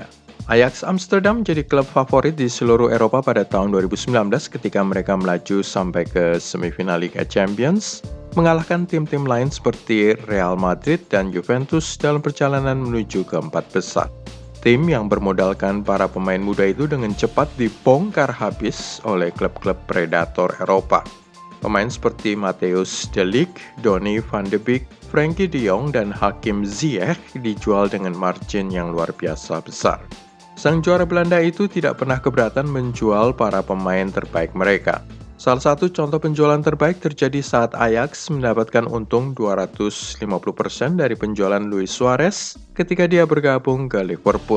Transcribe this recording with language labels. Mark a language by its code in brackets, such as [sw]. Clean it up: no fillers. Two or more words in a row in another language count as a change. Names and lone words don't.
[id] Ajax Amsterdam menjadi klub favorit di seluruh Eropa pada tahun 2019 ketika mereka melaju sampai ke semifinal Liga Champions, mengalahkan tim-tim lain seperti Real Madrid dan Juventus dalam perjalanan menuju ke 4 besar. Tim yang bermodalkan para pemain muda itu dengan cepat dibongkar habis oleh klub-klub predator Eropa. Pemain seperti Matthijs de Ligt, Donny van de Beek, Frenkie de Jong, dan Hakim Ziyech dijual dengan margin yang luar biasa besar. Sang juara Belanda itu tidak pernah keberatan menjual para pemain terbaik mereka. Salah satu contoh penjualan terbaik terjadi saat Ajax mendapatkan untung 250% dari penjualan Luis Suarez ketika dia bergabung ke Liverpool.